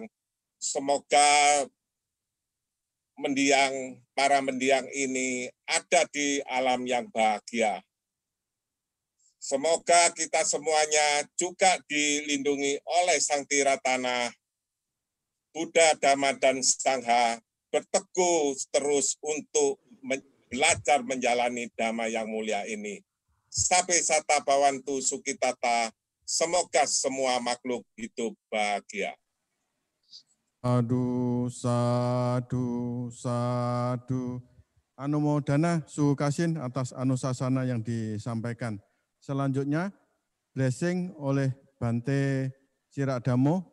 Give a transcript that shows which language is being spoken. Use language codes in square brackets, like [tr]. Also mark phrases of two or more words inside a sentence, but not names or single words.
[id] Semoga para mendiang ini ada di alam yang bahagia. Semoga kita semuanya juga dilindungi oleh Sang Tiratana, Buddha, Dhamma, dan Sangha, berteguh terus untuk belajar menjalani Dhamma yang mulia ini. [pi] Sabe sata bawantu sukitata, [id] semoga semua makhluk hidup bahagia. [pi] Sadu, sadu, sadu. [id] Anumodana Sukasin atas anusasana yang disampaikan. Selanjutnya, blessing oleh Bante Cirakdamo.